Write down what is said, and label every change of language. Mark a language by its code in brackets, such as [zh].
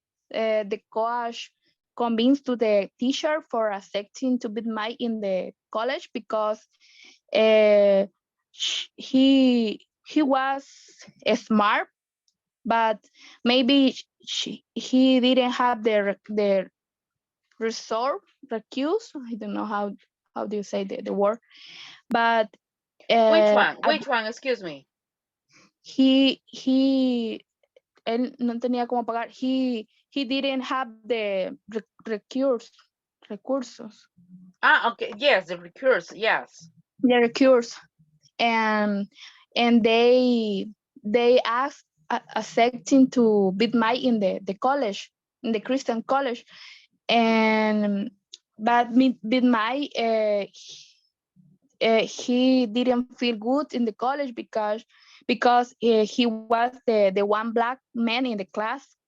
[en] The coach convinced to the teacher for accepting to be Mike in the college because uh, he was smart, but maybe he didn't have the reserve recuse. I don't know how do you say the word, but Which uh, one? Which one? Excuse me. [es] he él no tenía cómo pagar. [en] He didn't have the recursos, Ah, okay. Yes, the recurse. Yes. the recurse, and they asked accepting to be my in the college, in the Christian college, and but with my he didn't feel good in the college because he was the one black man in the class,